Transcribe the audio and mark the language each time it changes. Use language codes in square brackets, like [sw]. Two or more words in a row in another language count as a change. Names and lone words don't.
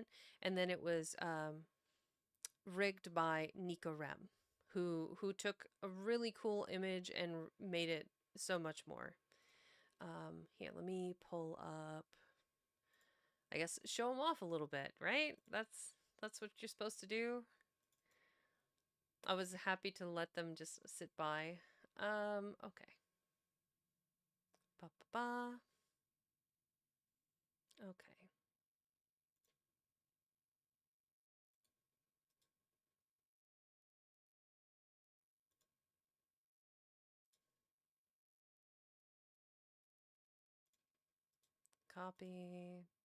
[en] And then it was rigged by Nico Rem, who took a really cool image and made it so much more. Here, let me pull up. I guess show them off a little bit, right? That's what you're supposed to do. I was happy to let them just sit by. Okay. Ba ba ba. Okay. Copy.